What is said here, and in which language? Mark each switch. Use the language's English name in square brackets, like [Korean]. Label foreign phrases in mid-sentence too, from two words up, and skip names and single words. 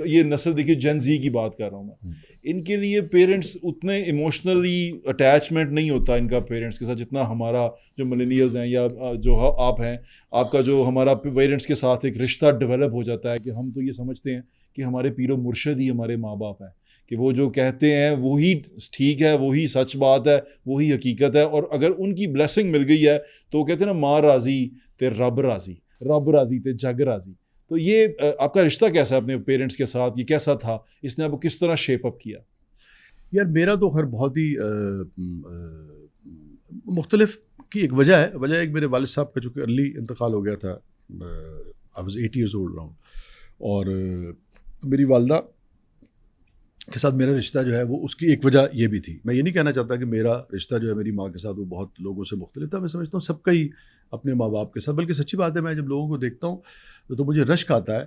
[Urdu] یہ نسل دیکھی، [English] Gen Z [Urdu] کی بات کر رہا ہوں میں، ان کے لیے پیرنٹس اتنے [English] emotionally attachment [Urdu] نہیں ہوتا ان کا پیرنٹس کے ساتھ جتنا ہمارا جو ملینیلز ہیں یا جو آپ ہیں، آپ کا جو ہمارا پیرنٹس کے ساتھ ایک رشتہ ڈیولپ ہو جاتا ہے کہ ہم تو یہ سمجھتے ہیں کہ ہمارے پیر و مرشد ہی ہمارے ماں باپ ہیں، کہ وہ جو کہتے ہیں وہی ٹھیک ہے، وہی سچ بات ہے، وہی حقیقت ہے. اور اگر ان کی بلیسنگ مل گئی ہے تو کہتے ہیں نا، [Punjabi] ماں راضی تے رب راضی، رب راضی تے جگ راضی. [Urdu] تو یہ آپ کا رشتہ کیسا ہے اپنے پیرنٹس کے ساتھ؟ یہ کیسا تھا؟ اس نے آپ کو کس طرح [English] shape up [Urdu] کیا؟ یار میرا تو خیر بہت ہی مختلف کی ایک وجہ ہے. وجہ ایک میرے والد صاحب کا چونکہ ارلی انتقال ہو گیا تھا، [English] I was 8 years old around، [Urdu] اور میری والدہ کے ساتھ میرا رشتہ جو ہے وہ اس کی ایک وجہ یہ بھی تھی. میں یہ نہیں کہنا چاہتا کہ میرا رشتہ جو ہے میری ماں کے ساتھ وہ بہت لوگوں سے مختلف تھا. میں سمجھتا ہوں سب کا ہی اپنے ماں باپ کے ساتھ، بلکہ سچی بات ہے، میں جب لوگوں کو دیکھتا ہوں تو مجھے رشک آتا ہے.